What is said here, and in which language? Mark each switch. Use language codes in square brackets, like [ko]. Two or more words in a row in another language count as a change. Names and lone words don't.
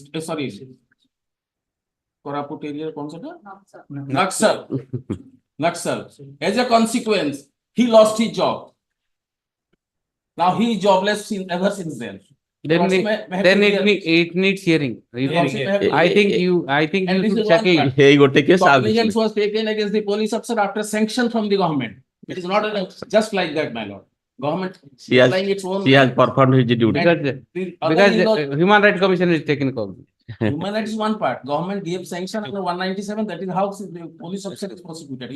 [en] Sorry, Koraput area, Naxal. Naxal. As a consequence, he lost his job. Now he is jobless ever since then. Then it needs hearing. I think you should settle it. [or] ହେଇ ଗୋଟେ କେସ୍ ଆଉ କିଛି [en] Cognizance was taken against the police officer after sanction from the government. It is not just like that, my lord. Government she has applying its own. she has performed his duty Because the Human Rights Commission is taken cognizance. Human rights is one part. Government gave sanction under 197. That is how the police officer is prosecuted.